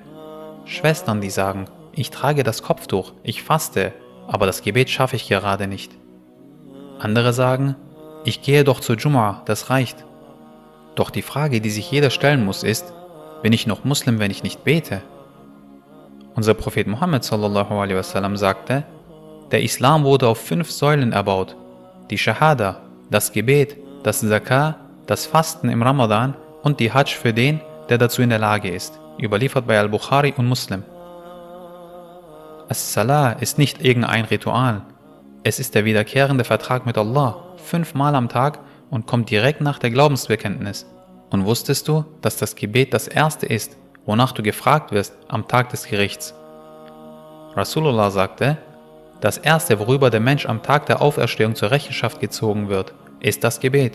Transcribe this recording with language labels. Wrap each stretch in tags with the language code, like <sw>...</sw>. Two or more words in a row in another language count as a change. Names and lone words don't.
<de>Schwestern, die sagen, ich trage das Kopftuch, ich faste, aber das Gebet schaffe ich gerade nicht. Andere sagen, ich gehe doch zur Jumu'ah, das reicht. Doch die Frage, die sich jeder stellen muss, ist, bin ich noch Muslim, wenn ich nicht bete? Unser Prophet Muhammad</de> <ar>صلى الله عليه وسلم</ar> <de>sagte, der Islam wurde auf 5 Säulen erbaut. Die Shahada, das Gebet, das Zakah, das Fasten im Ramadan und die Hajj für den, der dazu in der Lage ist. Überliefert bei Al-Bukhari und Muslim. As-Salah ist nicht irgendein Ritual. Es ist der wiederkehrende Vertrag mit Allah, 5 Mal am Tag und kommt direkt nach der Glaubensbekenntnis. Und wusstest du, dass das Gebet das erste ist, wonach du gefragt wirst am Tag des Gerichts? Rasulullah sagte, das erste, worüber der Mensch am Tag der Auferstehung zur Rechenschaft gezogen wird, ist das Gebet.</de>